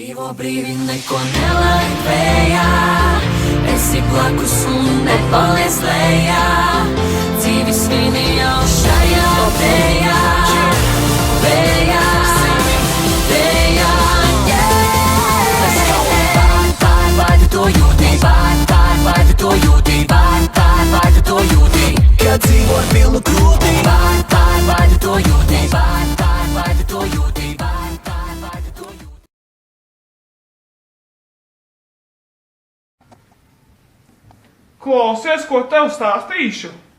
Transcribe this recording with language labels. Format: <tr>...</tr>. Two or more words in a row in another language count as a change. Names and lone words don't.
<lv>brīvi neko nelaid vējā, esi blakus un nepaliec lejā, dzīvi svini jau šajā vējā, vējā, vējā,</lv> <en>yeah! Let's go!</en> <lv>Vai tu to jūti, vai tu to jūti, vai tu to jūti, kad dzīvo ar pilnu krūti, vai tu to jūti, vai tu to jūti, vai tu to jūti. Klausies, ko tev stāstīšu.</lv>